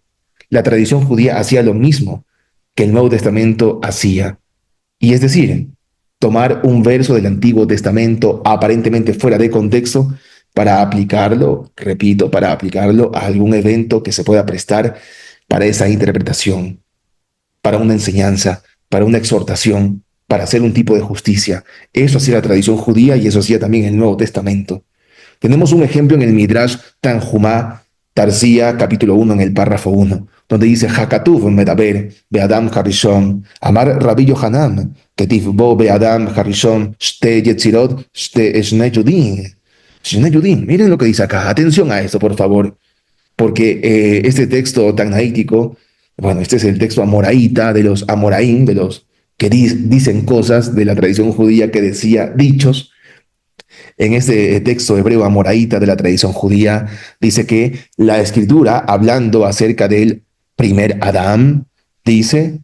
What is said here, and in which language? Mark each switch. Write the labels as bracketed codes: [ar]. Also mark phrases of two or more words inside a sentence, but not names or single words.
[es] La tradición judía hacía lo mismo que el Nuevo Testamento hacía, y es decir, tomar un verso del Antiguo Testamento aparentemente fuera de contexto para aplicarlo, repito, para aplicarlo a algún evento que se pueda prestar para esa interpretación, para una enseñanza, para una exhortación, para hacer un tipo de justicia. Eso hacía la tradición judía y eso hacía también el Nuevo Testamento. Tenemos un ejemplo en el Midrash Tanjumá, Tarsía, capítulo 1, en el párrafo 1, donde dice, [he] הכתוב מדבר באדם הראשון אמר רבי יוחנן כתיב בו באדם הראשון שתי יצירות שני יודים. שני יודים. [es] Miren lo que dice acá. Atención a esto, por favor, porque este texto tanaítico, bueno, este es el texto amoraíta de los amoraín, de los que dicen cosas de la tradición judía que decía dichos. En este texto hebreo amoraíta de la tradición judía dice que la escritura, hablando acerca del primer Adán, dice,